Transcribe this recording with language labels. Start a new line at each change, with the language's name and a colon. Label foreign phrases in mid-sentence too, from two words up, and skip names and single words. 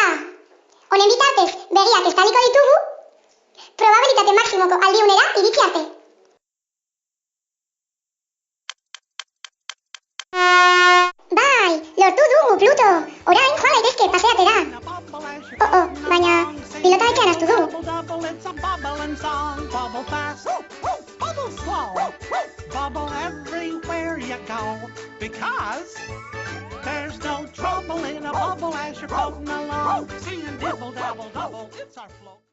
Basque: Honen bitartez, begiak estaliko ditugu, probabilitate maksimoko aldiunera iritsi arte. Bai, lortu dugu, Pluto! Orain joan gaitezke paseatera! baina pilota ekean astu dugu.
English: It's a bubble and song, bubble fast, bubble slow, bubble everywhere you go, because there's no trouble in a bubble as you're floating along, singing dibble dabble double, it's our float.